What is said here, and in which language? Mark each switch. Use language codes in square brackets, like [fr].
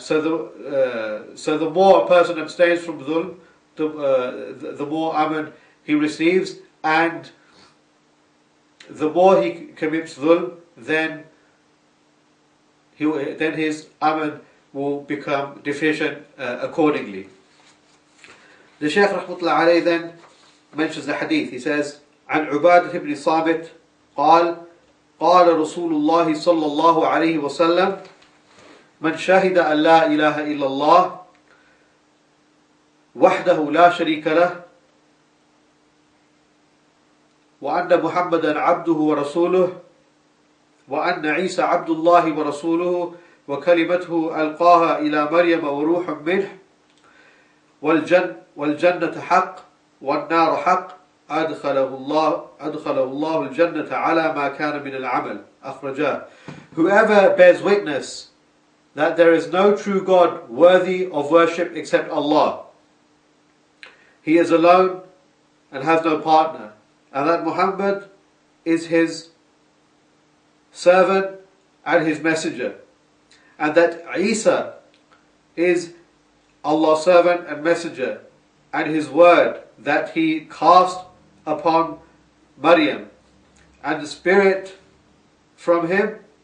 [en] So the more a person abstains from dhulm, the more aman he receives, and the more he commits dhulm, then his aman will become deficient accordingly. The Shaykh rahmatullah alayhi then mentions the hadith. He says, [ar] عن عبادة بن صامت قال قال رسول الله صلى الله عليه وسلم من شهد أن لا إله إلا الله وحده لا شريك له وأن محمدا عبده ورسوله وأن عيسى عبد الله ورسوله وكلمته ألقاها إلى مريم وروح منه والجنة حق والنار حق أدخله الله الجنة على ما كان من العمل أخرجاه. [en] Whoever bears witness that there is no true God worthy of worship except Allah, He is alone and has no partner, and that Muhammad is His servant and His messenger, and that Isa is Allah's servant and messenger, and His word that He cast upon Maryam, and the Spirit from Him,